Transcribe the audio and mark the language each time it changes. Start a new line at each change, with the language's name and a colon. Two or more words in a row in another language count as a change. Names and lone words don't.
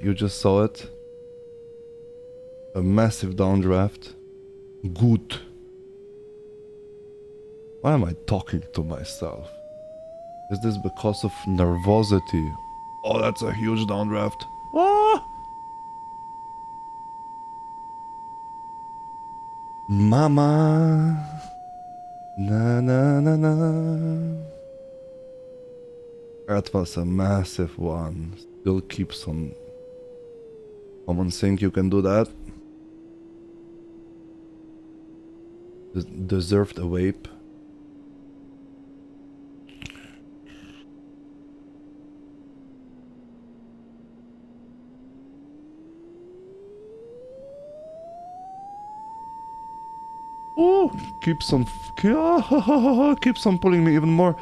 English: You just saw it. A massive downdraft. Good. Why am I talking to myself? Is this because of nervosity? Oh, that's a huge downdraft. Ah! Mama. Na na na na. That was a massive one. Still keeps on. Common think you can do that. Deserved a vape. Oh, keeps on keeps on pulling me even more.